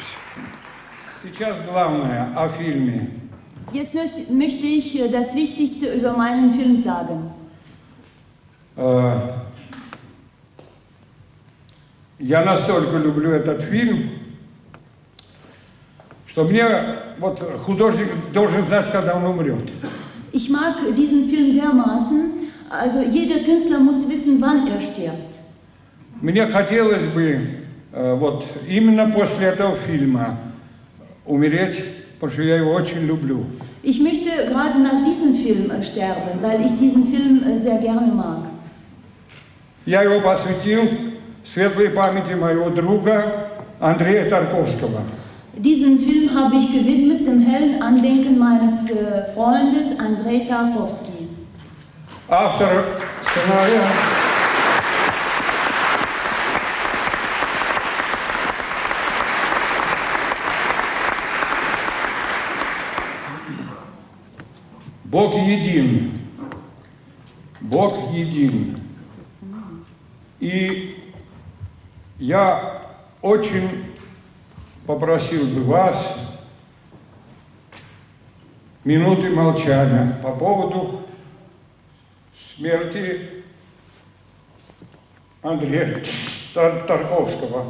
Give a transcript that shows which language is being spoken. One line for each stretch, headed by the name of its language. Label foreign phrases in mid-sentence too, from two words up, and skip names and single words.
Russian: Сейчас главное о фильме.
German: Jetzt möchte ich das Wichtigste über meinen Film sagen.
Russian: Я настолько люблю этот фильм, что мне вот художник должен знать, когда он умрет.
German: Ich mag diesen Film dermaßen, also jeder Künstler muss wissen, wann er stirbt.
Russian: Мне хотелось бы вот именно после этого фильма умереть, потому что я его очень люблю.
German: Ich möchte gerade nach diesem Film sterben, weil ich diesen Film sehr gerne mag.
Russian: Я его посвятил светлой памяти моего друга Андрея Тарковского.
German: Diesen Film habe ich gewidmet dem hellen Andenken meines Freundes Andrei Tarkovsky.
Russian: Автор сценария Бог един. Бог един. И я очень попросил бы вас минуты молчания по поводу смерти Андрея Тарковского.